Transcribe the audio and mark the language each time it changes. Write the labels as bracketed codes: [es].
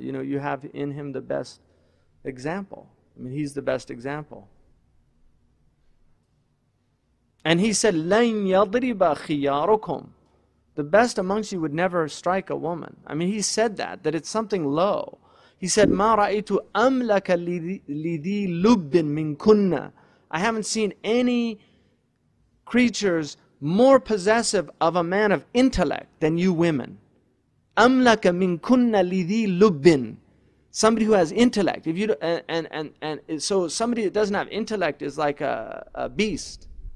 [en] You know, you have in him the best example. I mean, he's the best example. And he said, [ar] لَنْ يَضْرِبَ خِيَارُكُمْ. [en] The best amongst you would never strike a woman. I mean, he said that it's something low. He said, [ar] مَا رَأَيْتُ أَمْلَكَ لِذِي لُبٍّ مِّن كُنَّ. [en] I haven't seen any creatures more possessive of a man of intellect than you women. [ar] أَمْلَكَ مِن كُنَّ لِذِي لُبٍّ. [en] Somebody who has intellect. If you and so somebody that doesn't have intellect is like a beast.